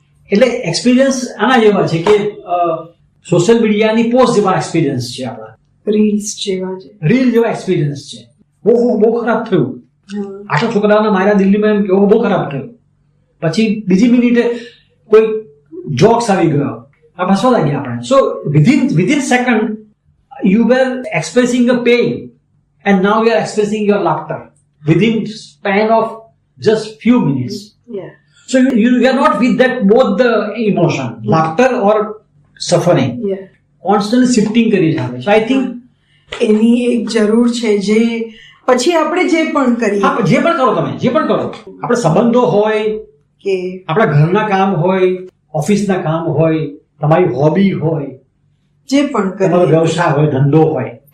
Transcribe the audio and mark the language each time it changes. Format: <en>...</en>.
<gu>એટલે એક્સપિરિયન્સ આના જેવા છે કે સોશિયલ મીડિયાની પોસ્ટ જેવા એક્સપિરિયન્સ છે આપણા, રીલ્સ જેવા છે, રીલ જેવા એક્સપિરિયન્સ છે. બહુ ખરાબ થયું, આટલા છોકરાઓને માર્યા દિલ્હીમાં, એમ કેવું બહુ ખરાબ થયું. પછી બીજી મિનિટે કોઈ જોક્સ આવી ગયો, આ હસવા લાગ્યા આપણે.</gu> <en>So within second you were expressing a pain and now you are expressing your laughter within span of just few minutes. So you are not with that both the emotion, laughter or suffering. Constantly shifting</en> <gu>કરી છે.</gu> <en>So I think</en> <gu>એની એક જરૂર છે, જે પછી આપણે જે પણ કરીએ, જે પણ કરો, તમે જે પણ કરો, આપણે સંબંધો હોય કે આપણા ઘરના કામ હોય, ઓફિસના કામ હોય, તમારી હોબી હોય, જે પણ તમારો વ્યવસાય હોય, ધંધો હોય.</gu>